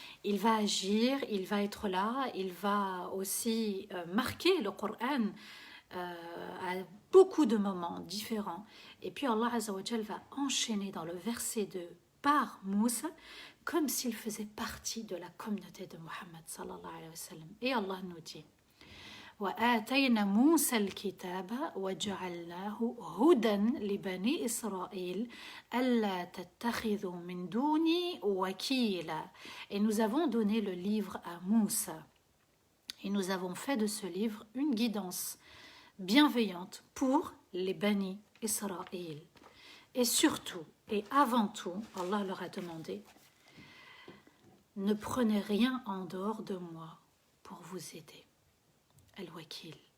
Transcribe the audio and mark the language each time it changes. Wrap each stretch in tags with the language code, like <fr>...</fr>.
<fr>Il va agir, il va être là, il va aussi marquer le Coran à beaucoup de moments différents. Et puis Allah Azza wa Jal va enchaîner dans le verset 2 par Moussa comme s'il faisait partie de la communauté de Muhammad</fr> <ar>sallallahu alayhi wa sallam.</ar> <fr>Et Allah nous dit</fr> <ar>وآتينا موسى الكتاب وجعلناه هدى لبني إسرائيل ألا تتخذوا من دوني وكيلا.</ar> <fr>Et nous avons donné le livre à Moussa. Et nous avons fait de ce livre une guidance bienveillante pour les Bani Israël. Et surtout, et avant tout, Allah leur a demandé, ne prenez rien en dehors de moi pour vous aider. El-Wakil.</fr>